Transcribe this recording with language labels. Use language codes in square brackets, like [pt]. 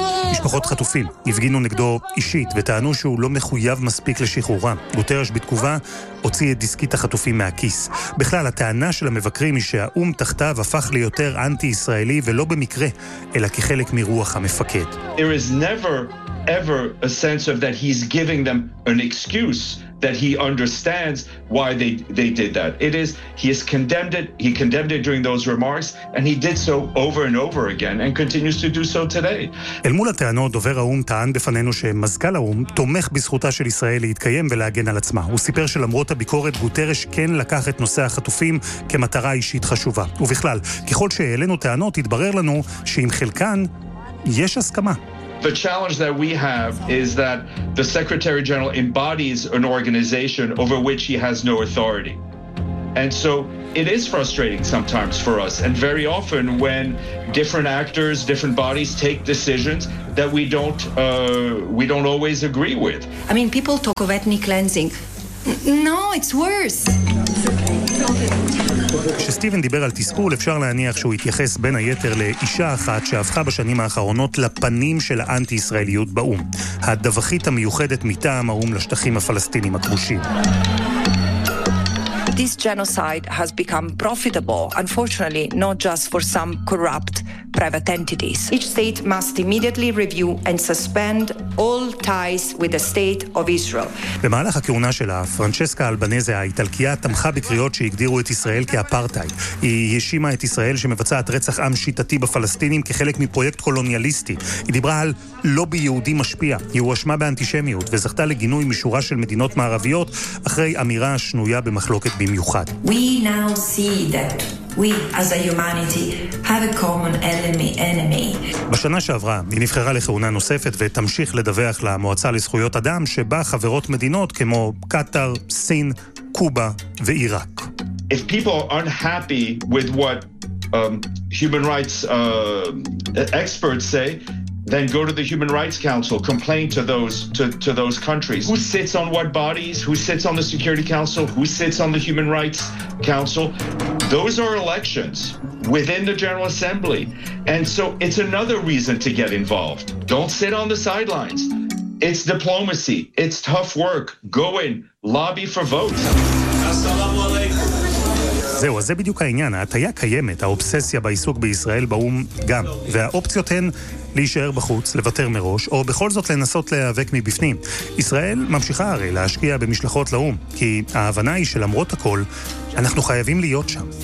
[he] משפחות חטופים הפגינו נגדו אישית וטענו שהוא לא מחויב מספיק לשחרורה. גוטרש בתגובה הוציא את דיסקית החטופים מהכיס. בכלל, הטענה של המבקרים היא שהאום תחתיו הפך ליותר אנטי-ישראלי, ולא במקרה, אלא כחלק מרוח המפקד. [en] There is never ever a sense of that he's giving them an excuse, that he understands why they did that. It is, he has condemned it, he condemned it during those remarks, and he did so over and over again, and continues to do so today. [he] אל מול הטענות, דובר האום טען בפנינו שמזכ"ל האום תומך בזכותה של ישראל להתקיים ולהגן על עצמה. הוא סיפר שלמרות הביקורת, גוטרש כן לקח את נושא החטופים כמטרה אישית חשובה. ובכלל, ככל שהעלינו טענות, התברר לנו שעם חלקן יש הסכמה. [en] The challenge that we have is that the Secretary General embodies an organization over which he has no authority. And so it is frustrating sometimes for us, and very often when different actors, different bodies take decisions that we don't always agree with. I mean, people talk of ethnic cleansing. No, it's worse. [he] כשסטיבן דיבר על תסכול, אפשר להניח שהוא התייחס בין היתר לאישה אחת שהפכה בשנים האחרונות לפנים של האנטי-ישראליות באום. הדווחית המיוחדת מטעם האום לשטחים הפלסטינים הכבושים. [en] This genocide has become profitable, unfortunately, not just for some corrupt private entities. Each state must immediately review and suspend all ties with the state of Israel. [he] במהלך הכהונה שלה, פרנצ'סקה אלבנזה האיטלקיה תמכה בקריאות שהגדירו את ישראל כאפרטהייד. היא האשימה את ישראל שמבצעת רצח עם שיטתי בפלסטינים כחלק מפרויקט קולוניאליסטי. היא דיברה על לובי יהודי משפיע. היא הואשמה באנטישמיות וזכתה לגינוי משורה של מדינות מערביות אחרי אמירה שנויה במחלוקת במיוחד. [en] We now see that we as a humanity have a common enemy. [he] בשנה שעברה היא נבחרה לכהונה נוספת ותמשיך לדווח למועצה לזכויות אדם שבה חברות מדינות כמו קטר, סין, קובה ועיראק. [en] If people are unhappy with what human rights experts say, then go to the Human Rights Council, complain to those countries. Who sits on what bodies? Who sits on the Security Council? Who sits on the Human Rights Council? Those are elections within the General Assembly. And so it's another reason to get involved. Don't sit on the sidelines. It's diplomacy. It's tough work. Go in. Lobby for votes. [ar] Assalamu alaikum. [he] זהו, אז זה בדיוק העניין. ההטייה קיימת, האובססיה בעיסוק בישראל באום גם. והאופציות הן להישאר בחוץ, לוותר מראש, או בכל זאת לנסות להיאבק מבפנים. ישראל ממשיכה הרי להשקיע במשלחות לאום, כי ההבנה היא שלמרות הכל, אנחנו חייבים להיות שם.